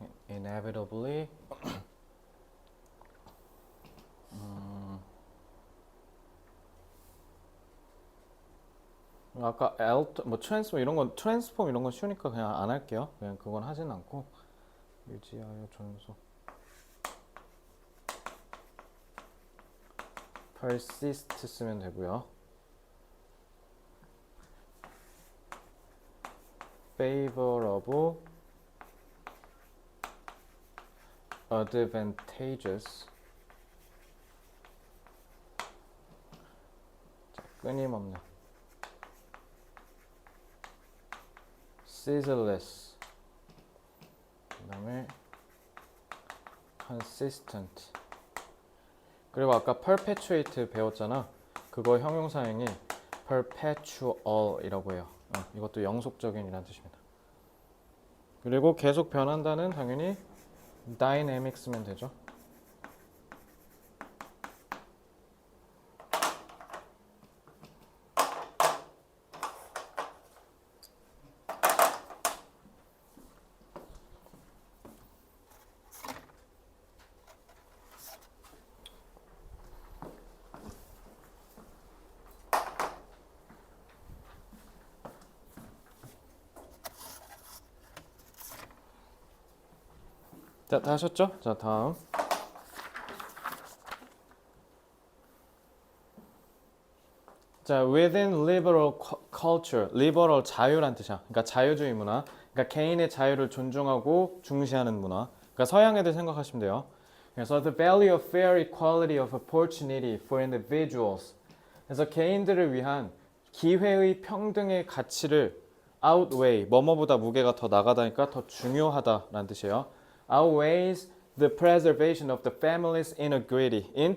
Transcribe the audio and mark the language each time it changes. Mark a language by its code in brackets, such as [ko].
[ko] inevitably 아까 트랜스폼 이런 건 쉬우니까 그냥 안 할게요. 그냥 그건 하진 않고 유지하여 존속 persist 쓰면 되고요. favorable, advantageous, 끊임없는, ceaseless, 그 다음에 consistent. 그리고 아까 perpetuate 배웠잖아. 그거 형용사형이 perpetual이라고 해요. 이것도 영속적인이라는 뜻입니다. 그리고 계속 변한다는 당연히 dynamic 쓰면 되죠. 자, 다 하셨죠? 자, 다음. [en] 자, within liberal [ko] culture, liberal 자유란 뜻이야. 그러니까 자유주의 문화. 그러니까 개인의 자유를 존중하고 중시하는 문화. 그러니까 서양 애들 생각하시면 돼요. 그래서 [en] the value of fair equality of opportunity for individuals. [ko] 그래서 개인들을 위한 기회의 평등의 가치를 outweigh, 뭐뭐보다 무게가 더 나가다니까 더 중요하다라는 뜻이에요. [en] outweighs the preservation of the family's integrity.